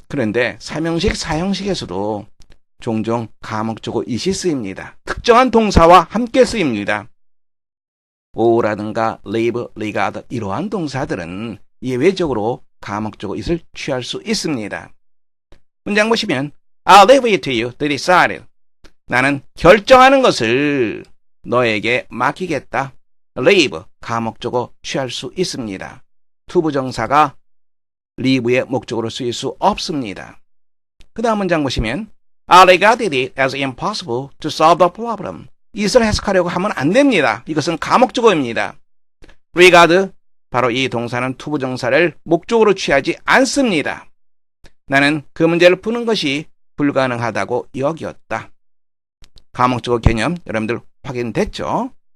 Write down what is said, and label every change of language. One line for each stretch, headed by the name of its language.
Korean: 그런데 삼형식, 사형식에서도 종종 가목적어 it이 쓰입니다. 특정한 동사와 함께 쓰입니다. 오라든가 live, regard 이러한 동사들은 예외적으로 가목적어 it을 취할 수 있습니다. 문장 보시면
English: I'll leave it to you to decide.
Korean: 나는 결정하는 것을 너에게 맡기겠다. leave, 가목적어 취할 수 있습니다. 투부정사가 leave의 목적으로 쓰일 수 없습니다. 그 다음 문장 보시면
English: I regarded it as impossible to solve the problem.
Korean: it을 해석하려고 하면 안 됩니다. 이것은 가목적어입니다. regard, 바로 이 동사는 투부정사를 목적으로 취하지 않습니다. 나는 그 문제를 푸는 것이 불가능하다고 여겼다. 가목적어 개념 여러분들 확인됐죠?